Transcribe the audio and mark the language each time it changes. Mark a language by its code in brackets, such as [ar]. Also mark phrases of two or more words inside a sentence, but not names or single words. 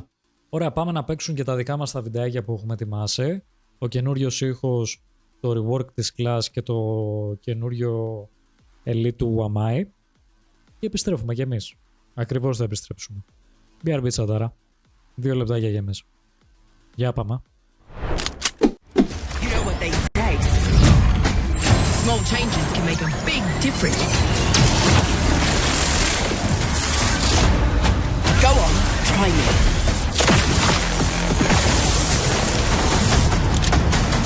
[el] Ωραία, πάμε να παίξουν και τα δικά μας τα βιντεάκια που έχουμε ετοιμάσει. Ο καινούριος ήχος, το rework της class και το καινούριο elite του Wamai. Και επιστρέφουμε κι εμείς. Ακριβώς θα επιστρέψουμε. BRB τσατάρα. 2 λεπτάκια για εμείς. Για πάμε. [en] You know what they say. Small changes can make a big difference. Go on, try me.